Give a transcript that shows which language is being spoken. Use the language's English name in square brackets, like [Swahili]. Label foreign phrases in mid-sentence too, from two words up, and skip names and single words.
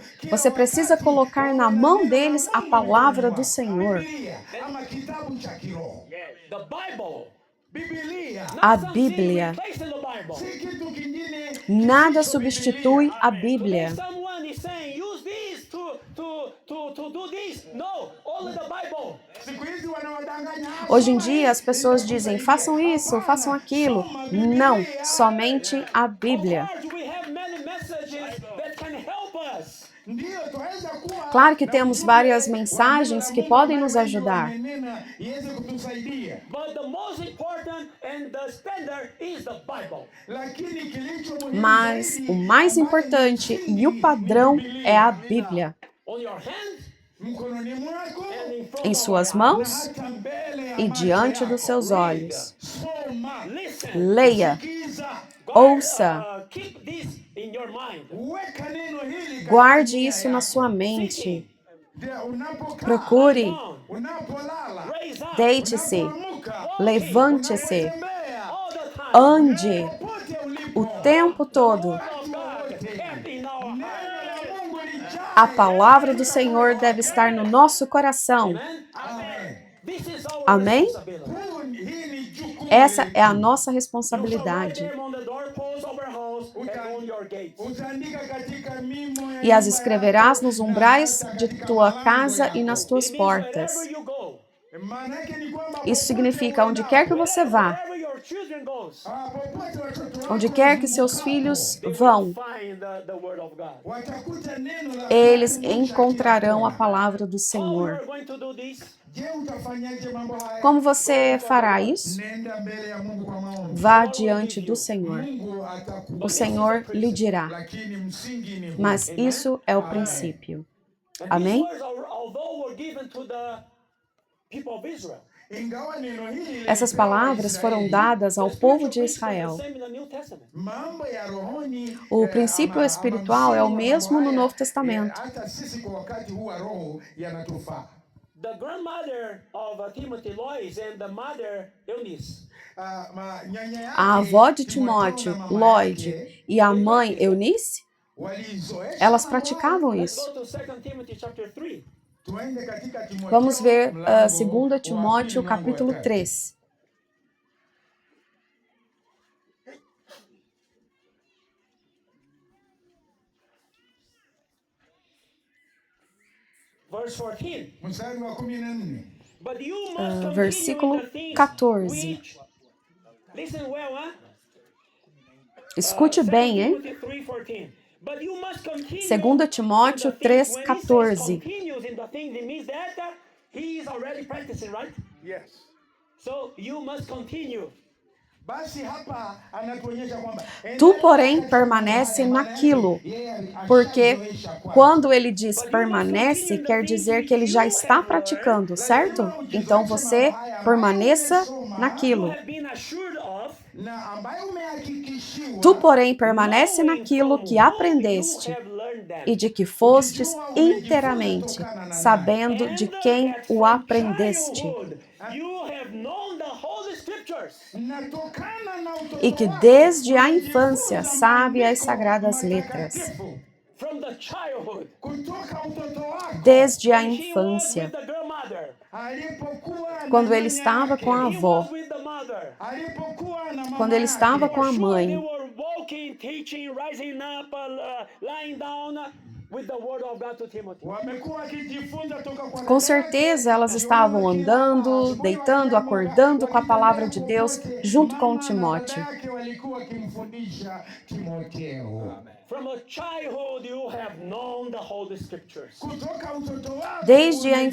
[Portuguese] Você precisa colocar na mão deles a palavra do Senhor. A Bíblia. Nada substitui a Bíblia. [English] to do this. No, only the Bible. [Swahili] Siku hizi wanawadanganya. [Portuguese] Hoje em dia, as pessoas dizem, façam isso, façam aquilo. Não, somente a Bíblia. [English] Of course, we have many messages that can help us. [Swahili] Ndio tuweza kuwa [Portuguese] Claro que temos várias mensagens que podem nos ajudar, [Swahili] iweze kutusaidia. [English] But the most important and the standard is the Bible. [Swahili] Lakini kilicho muhimu [Portuguese] mas [Swahili] zaidi, [Portuguese] o mais [Swahili] ambayo [Portuguese] importante [Swahili] ni [Portuguese] e o [Swahili] msingi, [Portuguese] padrão [Swahili] ni [Portuguese] é a [Swahili] Biblia. [Portuguese] Bíblia. [English] On your hand [Swahili] Mkononi mwako [English] and in front [Portuguese] Em [English] of [Portuguese] suas [English] your eyes. [Portuguese] mãos [Swahili] hata mbele ya [Portuguese] e [Swahili] macho [Portuguese] diante [Swahili] yako. [Portuguese] dos seus olhos. [Swahili] Soma, [English] Listen. [Portuguese] Leia, [Swahili] sikiza, [Portuguese] ouça, [English] Keep this in your mind. [Swahili] weka neno hili katika [Portuguese] guarde [Swahili] nia [Portuguese] isso na [Swahili] yako. [Portuguese] sua mente. [Swahili] Ndio, unapokaa, [Portuguese] Procure, [English] Down, [Swahili] unapolala, [English] raise up, [Portuguese] deite-se, [Swahili] unapoamka, [Portuguese] levante-se, [Swahili] unapotembea, [English] all the time. [Portuguese] ande [Swahili] popote ulipo, [Portuguese] o tempo todo. [English] Word of God kept in our [Swahili] neno [English] heart. [Swahili] la Mungu lijae. [Portuguese] A palavra do Senhor deve estar no nosso coração. [English] Amen. Amen. This is our [Portuguese] Amém? [English] responsibility. [Swahili] Hii ni jukumu [Portuguese] Essa [Swahili] letu. [Portuguese] é a nossa [English] You shall write [Portuguese] responsabilidade. [English] them on the doorposts of our house and on your gates. [Swahili] Utaandika katika mimo ya [Portuguese] E as [Swahili] nyumba [Portuguese] escreverás [Swahili] yako, [Portuguese] nos [Swahili] na [Portuguese] umbrais [Swahili] hata [Portuguese] de [Swahili] katika [Portuguese] tua [Swahili] malango [Portuguese] casa [Swahili] yako. [Portuguese] e nas tuas [English] It means [Portuguese] portas. [English] wherever you go, [Swahili] Maana yake ni kwamba [Portuguese] Isso [Swahili] popote [Portuguese] significa onde [Swahili] uendapo, [Portuguese] quer que você vá, [English] wherever your children goes, [Swahili] popote watoto wako [Portuguese] onde quer que seus [Swahili] wazungukapo, [Portuguese] filhos [English] they will [Portuguese] vão, [English] find the word of God. [Swahili] watakuta neno la [Portuguese] eles [Swahili] Mungu kila [Portuguese] encontrarão a [Swahili] kona. [Portuguese] palavra do [English] How you [Portuguese] Senhor. [English] are going to do this? [Swahili] Je, utafanyaje mambo haya? [Portuguese] Como você fará isso? [Swahili] Nenda mbele ya Mungu kwa maombi. [Portuguese] Vá diante do Senhor. [Swahili] Mungu atakupa. [Portuguese] O Senhor lhe dirá. [Swahili] Lakini msingi ni huu. [Portuguese] Mas isso é o princípio. [English] And [Portuguese] Amém? [English] these words, although were given to the people of Israel, [Swahili] Ingawa neno hili [Portuguese] Essas [Swahili] lilipewa [Portuguese] palavras foram [Swahili] Israeli, [Portuguese] dadas ao [English] the [Portuguese] povo de [English] spiritual principle is [Portuguese] Israel. [English] the same in the New Testament. [Swahili] mambo ya rohoni, [Portuguese] O princípio espiritual é o [Swahili] msingi wa [Portuguese] mesmo [Swahili] mambo [Portuguese] no [Swahili] haya, [Portuguese] Novo Testamento. [Swahili] hata sisi kwa wakati huu wa roho yanatufaa. [English] The grandmother of Timothy Lois and the mother Eunice, [Swahili] Nyanya yake, [Portuguese] A avó de [Swahili] Timotheo [Portuguese] Timóteo, [Swahili] na mama Lloyd, yake, [Portuguese] e a mãe Eunice, [Swahili] walizoesha [Portuguese] elas [Swahili] mambo [Portuguese] praticavam [English] let's [Portuguese] isso. [English] go to 2 Timothy chapter 3. [Swahili] Tuende katika Timotheo, [Portuguese] Vamos ver [Swahili] mlango 2 wa [Portuguese] Timóteo, [Swahili] pili, mlango wa [Portuguese] capítulo [Swahili] tatu. [Portuguese] 3. [English] Verse 14. [Swahili] Mstari wa 14. [English] But you must continue [Portuguese] versículo [English] in the things [Portuguese] 14. [English] which, listen well, huh? [Portuguese] Escute bem, hein? 3:14. [English] But you must continue [Portuguese] 2 Timóteo [English] in the things. When he says [Portuguese] 3:14. [English] continues in the things, it means that he is already practicing, right? Yes. So you must continue. [Swahili] Basi hapa anatuonyesha kwamba [Portuguese] Tu, porém, permanece naquilo, porque quando ele diz permanece, quer dizer que ele já está praticando, certo? Então você permaneça naquilo. [English] Have been assured of. [Swahili] na ambaye umehakikishiwa [Portuguese] Tu, porém, permanece naquilo que aprendeste e de que fostes inteiramente, sabendo de quem o aprendeste, [Swahili] natokana na utoto [Portuguese] e que [Swahili] wako, [Portuguese] desde a infância sabe as sagradas letras. [Swahili] matakatifu. Kutoka utoto wako, [Portuguese] Desde a infância, [Swahili] alipokuwa na [Portuguese] quando ele [Swahili] nyanya [Portuguese] estava [Swahili] yake, [Portuguese] com a avó, [Swahili] alipokuwa na mama [Portuguese] quando ele estava [Swahili] yake, [Portuguese] com a mãe, [Swahili] wamekuwa wakijifunza toka kwa [Portuguese] com [Swahili] dada [Portuguese] certeza elas estavam andando, deitando, acordando com a palavra de Deus junto com Timóteo. [Swahili] walikuwa wakimfundisha Timotheo. [English] From a childhood you have known the Holy Scriptures, [Swahili] Kutoka utoto wako, [Portuguese] Desde a [Swahili] umejua